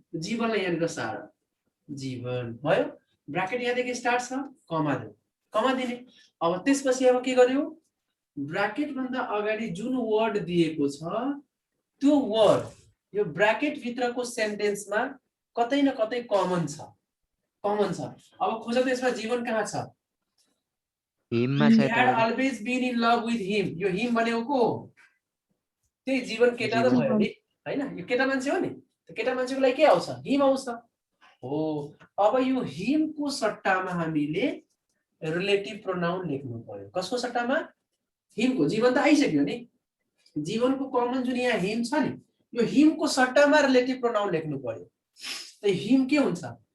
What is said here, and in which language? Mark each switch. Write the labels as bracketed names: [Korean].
[Nepali] जीवनलाई यहाँनिर सार, जीवन भयो। ब्राकेट यहाँदेखि स्टार्ट छ, कमा दिने। अब त्यसपछि अब के गर्यो? ब्राकेट भन्दा अगाडि जुन वर्ड दिएको छ त्यो वर्ड यो ब्राकेट भित्रको सेन्टेन्समा कतै न कतै कमन छ। अब खोज त्यसमा जीवन कहाँ छ? हिममा [English] He had always been in love with him। [Nepali] यो हिम भनेको को हो? त्यही जीवन केटा त भयो नि हैन, यो केटा मान्छे हो नि। त केटा मान्छेको लागि के आउँछ? हिम आउँछ हो। अब यो हिमको सट्टामा हामीले रिलेटिभ प्रोनाउन लेख्नु पर्यो। कसको सट्टामा? हिमको। जीवन त आइसक्यो नि, जीवनको कमन जुन यहाँ हिम छ नि यो हिमको सट्टामा रिलेटिभ प्रोनाउन लेख्नु पर्यो। त हिम के हुन्छ?